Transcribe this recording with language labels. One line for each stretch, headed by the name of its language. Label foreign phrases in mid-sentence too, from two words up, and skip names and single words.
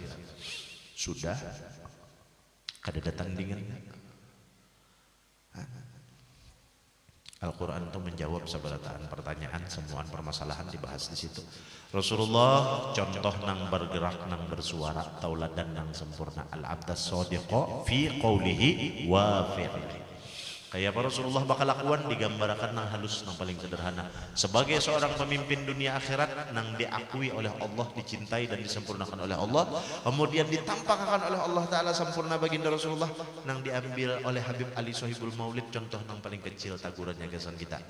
Banjar: Sudah, kada ada tandingan. Al-Quran itu menjawab seberataan pertanyaan, semuaan permasalahan dibahas di situ. Rasulullah contoh nang bergerak, nang bersuara, tauladan nang sempurna.
Arabic: العبد صادق في قوله وفي فعله.
Banjar: Kayak apa Rasulullah bakal lakukan digambarkan nang halus, nang paling sederhana. Sebagai seorang pemimpin dunia akhirat nang diakui oleh Allah, dicintai dan disempurnakan oleh Allah, kemudian ditampakkan oleh Allah Ta'ala sempurna baginda Rasulullah, nang diambil oleh Habib Ali Sohibul Maulid, contoh nang paling kecil tagurannya gasan kita.